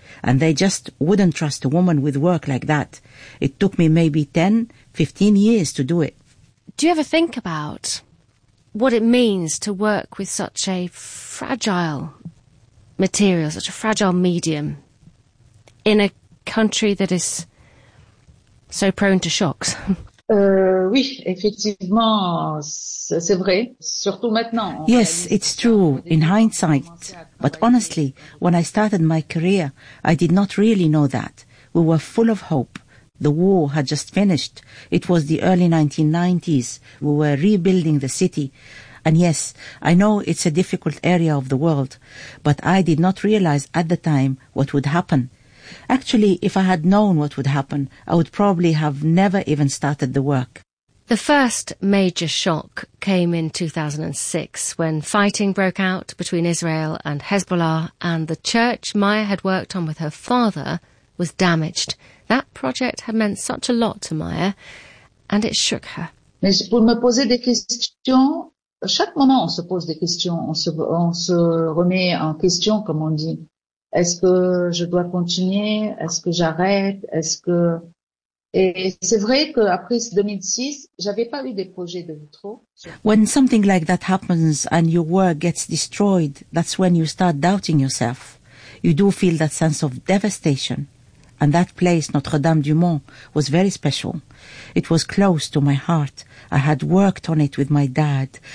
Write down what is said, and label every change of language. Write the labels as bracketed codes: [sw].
[en] And they just wouldn't trust a woman with work like that. It took me maybe 10, 15 years to do it. Do you ever think about what it means to work with such a fragile material, such a fragile medium, in a country that is so prone to shocks? [fr] Oui, effectivement, c'est vrai, surtout maintenant. [en] Yes, it's true, in hindsight. But honestly, when I started my career, I did not really know that. We were full of hope. The war had just finished. It was the early 1990s. We were rebuilding the city. And yes, I know it's a difficult area of the world, but I did not realize at the time what would happen. Actually, if I had known what would happen, I would probably have never even started the work. The first major shock came in 2006 when fighting broke out between Israel and Hezbollah, and the church Maya had worked on with her father was damaged. That project had meant such a lot to Maya, and it shook her. [fr] Pour me poser des questions, chaque moment on se pose des questions, on se remet en question, comme on dit. Est-ce que je dois continuer? Est-ce que j'arrête? Est-ce que... Et c'est vrai que après 2006, j'avais pas eu des projets de vitraux. [en] When something like that happens and your work gets destroyed, that's when you start doubting yourself. You do feel that sense of devastation. And that place, Notre-Dame-du-Mont, was very special. It was close to my heart. I had worked on it with my dad.